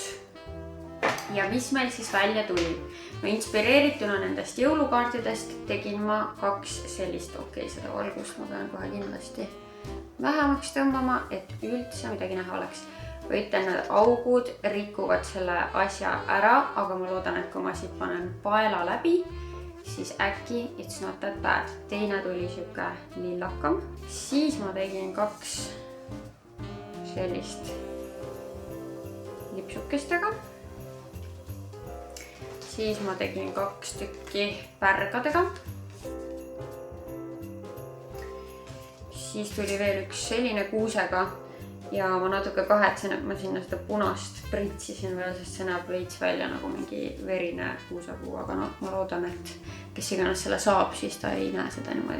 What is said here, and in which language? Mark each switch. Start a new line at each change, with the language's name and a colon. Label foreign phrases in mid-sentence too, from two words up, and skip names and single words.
Estonian: Ja mis meil siis välja tuli? No inspireerituna nendest jõulukaartidest tegin ma 2 sellist, seda valgust ma pean kohe kindlasti vähemaks tõmbama, et üldse midagi näha oleks. Ma ütlen, need augud rikuvad selle asja ära, aga ma loodan, et kui ma siit panen paela läbi, siis äkki
English: it's not that bad.
Estonian: Teine tuli siuke lillakam. Siis ma tegin 2 sellist lipsukestega. Siis ma tegin 2 tükki pärgadega. Siis tuli veel üks selline kuusega ja ma natuke kahetsen, et ma sinna seda punast pritsisin veel, sest see näeb veits välja nagu mingi verine kuusapuu, aga no ma loodan, et kes iganes selle saab, siis ta ei näe seda niimoodi.